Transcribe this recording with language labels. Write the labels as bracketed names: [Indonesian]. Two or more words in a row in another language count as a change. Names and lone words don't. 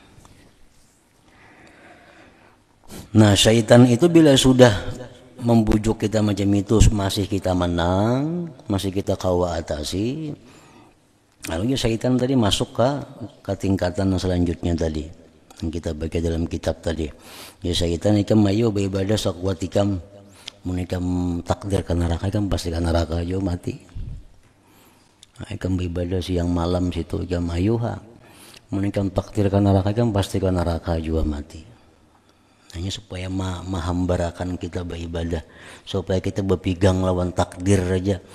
[Indonesian] Nah, syaitan itu bila sudah membujuk kita macam itu, masih kita menang, masih kita kawa atasi, lalu syaitan tadi masuk ke tingkatan yang selanjutnya tadi yang kita baca dalam kitab tadi. [Banjar] Ya syaitan ikam mayo beribadah sakuat ikam, mun ikam takdir ke neraka ikam pasti ke neraka aja mati. Ikam beribadah siang malam situ ikam ayo mun ikam takdir ke neraka ikam pasti ke neraka juga mati. Hanya supaya mahambarakan kita beribadah, supaya kita berpegang lawan takdir aja.